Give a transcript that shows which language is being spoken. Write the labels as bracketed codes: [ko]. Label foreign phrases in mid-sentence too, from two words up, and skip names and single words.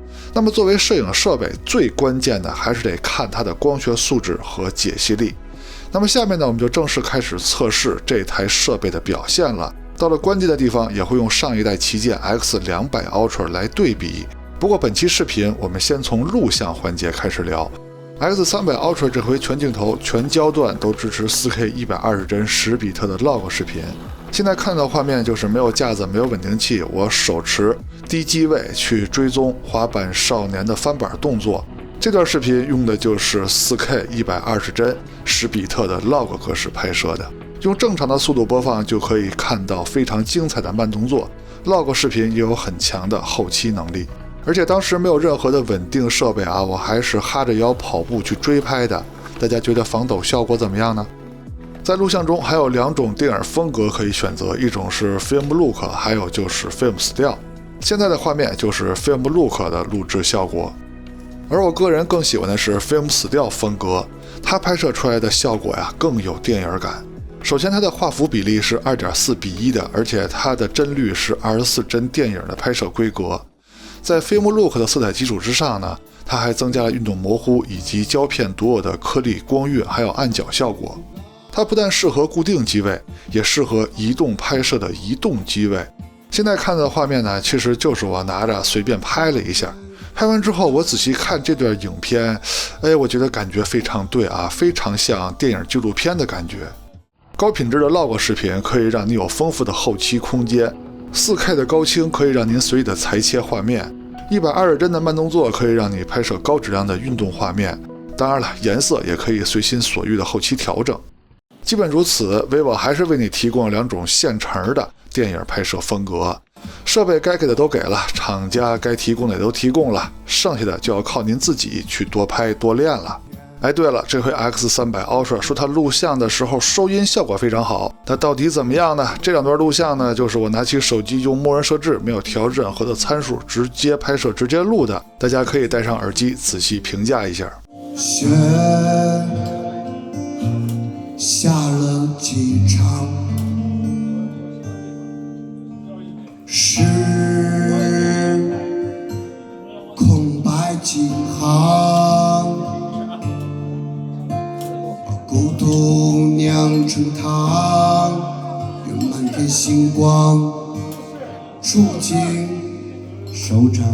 [zh] 那麼作為攝影設備，最關鍵的還是得看它的光學素質和解析力。那麼下面呢，我們就正式開始測試這台設備的表現了。到了關鍵的地方，也會用上一代旗艦 X200 Ultra 來對比。不過本期視頻我們先從錄像環節開始聊。X300 Ultra 這回全鏡頭、全焦段都支持 4K 120 帧10比特的 log 視頻。現在看到畫面就是没有架子、没有穩定器，我手持低机位去追蹤滑板少年的翻板動作。這段視頻用的就是 4K 120帧10比特的 log 格式拍攝的，用正常的速度播放就可以看到非常精彩的慢動作。log 視頻也有很強的後期能力，而且當时没有任何的穩定設備啊，我還是哈着腰跑步去追拍的。大家覺得防抖效果怎麼樣呢？在錄像中還有2種電影風格可以選擇，一種是 Film Look，還有就是 Film Still。現在的畫面就是 Film Look 的錄制效果，而我個人更喜歡的是 Film Still 風格，它拍攝出來的效果呀更有電影感。首先它的畫幅比例是 2.4比1的，而且它的帧率是24帧電影的拍攝規格。在 Film Look 的色彩基礎之上呢，它還增加了運動模糊以及胶片独有的顆粒光暈還有暗角效果。它不但適合固定机位，也適合移動拍攝的移动机位。现在看到的畫面呢，其實就是我拿着隨便拍了一下，拍完之後我仔細看這段影片，我覺得感覺非常對啊，非常像電影紀錄片的感覺。高品質的 log 視頻可以讓你有豐富的後期空間， 4K 的高清可以讓您隨意的裁切畫面，120帧的慢動作可以讓你拍攝高質量的運動畫面。當然了，顏色也可以隨心所欲的後期調整。基本如此， vivo 還是為你提供了2種現成的電影拍攝風格。設備該給的都給了，廠家該提供的也都提供了，剩下的就要靠您自己去多拍多練了。對了，這回 X300 Ultra 說它錄像的時候收音效果非常好，它到底怎麼樣呢？這2段錄像呢，就是我拿起手機用默認設置，沒有調任何的參數，直接拍攝直接錄的，大家可以戴上耳機仔細評價一下。雪下了幾場，是空白幾行，孤獨釀成湯，願滿天星光觸景收場。